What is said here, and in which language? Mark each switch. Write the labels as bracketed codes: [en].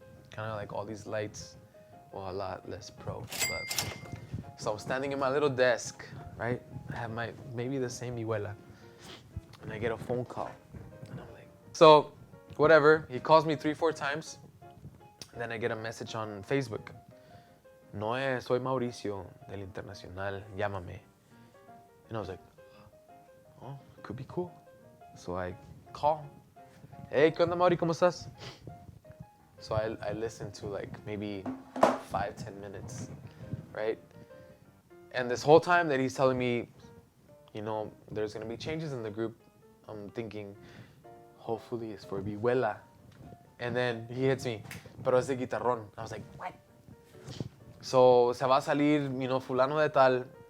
[en] Kind of like all these lights, well, a lot less pro, but. So I'm standing in my little desk, right? I have maybe the same Mi Abuela, and I get a phone call, and I'm like, so whatever, he calls me 3-4 times, and then I get a message on Facebook. [es] No, soy Mauricio del Internacional, llámame. [en] And I was like, oh, could be cool. So I call. [es] Hey, ¿qué onda, Mauri? ¿Cómo estás? [en] So I listened to like maybe 5-10 minutes, right? And this whole time that he's telling me, you know, there's gonna be changes in the group, I'm thinking, hopefully it's for Mi Abuela. And then he hits me, [es] pero es de guitarrón. [en] I was like, what? So [es] se va a salir, [en] you know, [es] fulano de tal.